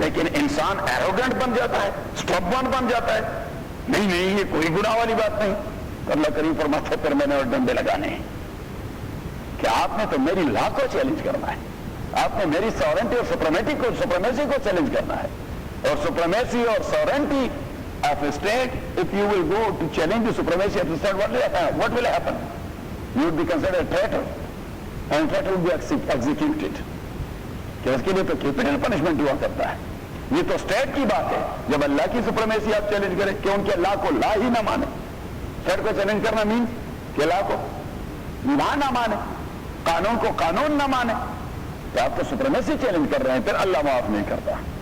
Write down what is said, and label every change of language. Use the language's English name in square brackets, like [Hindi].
[Urdu] لیکن انسان ایروگنٹ بن جاتا ہے، اسٹربن بن جاتا ہے، نہیں نہیں یہ کوئی گناہ والی بات نہیں. تو اللہ کریم فرماتے پھر میں نے اور ڈنڈے لگانے ہیں کہ آپ نے تو میری لا کو چیلنج کرنا ہے، آپ نے میری سورنٹی اور سپریمیسی کو چیلنج کرنا ہے. اور سپریمیسی اور سورنٹی [English] of a state, if you will go to challenge the supremacy of the state, what will happen? You would be considered a traitor, and traitor will be executed. [Urdu] کہ اس کے لیے تو capital punishment ہوا کرتا ہے. یہ تو اسٹیٹ کی بات ہے. جب اللہ کی سپریمیسی آپ چیلنج کریں کہ ان کے لا کو لا ہی نہ مانے، اسٹیٹ کو چیلنج کرنا مین کہ لا کو لا نہ مانے، قانون کو قانون نہ مانے، تو آپ تو سپریمیسی چیلنج کر رہے ہیں، پھر اللہ معاف نہیں کرتا.